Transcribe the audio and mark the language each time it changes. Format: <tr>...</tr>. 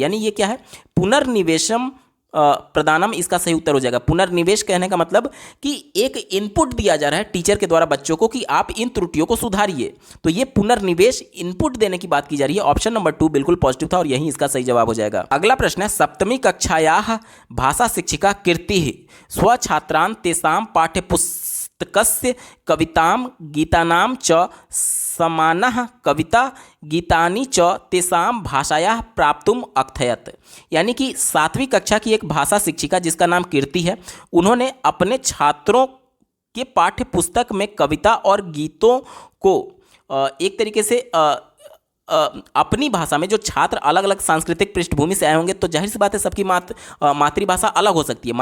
<hi>यानी ये क्या है,</hi> <sa>पुनर्निवेशम प्रदानम</sa> <hi>इसका सही उत्तर हो जाएगा। पुनर्निवेश कहने का मतलब कि एक इनपुट दिया जा रहा है टीचर के द्वारा बच्चों को कि आप इन त्रुटियों को सुधारिए। तो ये पुनर्निवेश इनपुट देने की बात की जा रही है। ऑप्शन नंबर 2 बिल्कुल पॉजिटिव था और यही इसका सही जवाब हो जाएगा।</hi> <sa>अगला प्रश्न है, सप्तमी कक्षायाः भाषा शिक्षिका कीर्ति स्वछात्रान् तेषां पाठ्यपुस्तकस्य कवितां गीतानां च समानः कविता गीतानि च तेषां भाषायाः प्राप्तुम अकथयत।</sa> <hi>यानी कि 7वीं कक्षा की एक भाषा शिक्षिका जिसका नाम कीर्ति है, उन्होंने अपने छात्रों के पाठ्य पुस्तक में कविता और गीतों को एक तरीके से अपनी भाषा में, जो छात्र अलग अलग सांस्कृतिक पृष्ठभूमि से आए होंगे तो जाहिर सी बात है सबकी मातृभाषा अलग हो सकती है।</hi>